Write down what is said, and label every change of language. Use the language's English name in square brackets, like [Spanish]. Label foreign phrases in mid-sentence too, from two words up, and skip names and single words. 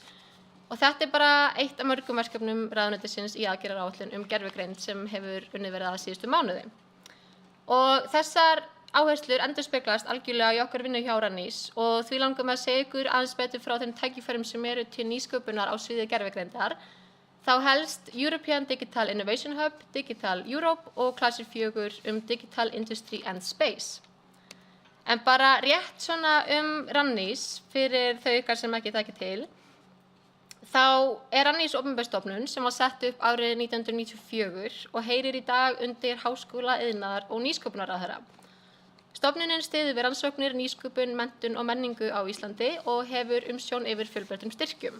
[Icelandic] Og þetta bara eitt af mörgum verkefnum ráðuneytisins í aðgerðaráætlun gervigreind sem hefur unnið verið að síðustu mánuði. Og þessar áherslur endurspeglast algjörlega í okkar vinnu hjá Rannís og því langar mig að segja ykkur aðeins betur frá þeim tækifærum sem eru til nýsköpunar á sviði gervigreindar. Þá helst European Digital Innovation Hub, Digital Europe og klasir 4 Digital Industry and Space. En bara rétt svona Rannís fyrir þau ykkar sem ekki þekkja til. Þá Rannís opinber stofnun sem var sett upp árið 1994 og heyrir í dag undir Háskóla-, iðnaðar- og nýsköpunarráðherra. Stofnunin styður við rannsóknir, nýsköpun, menntun og menningu á Íslandi og hefur umsjón yfir fjölbreyttum styrkjum.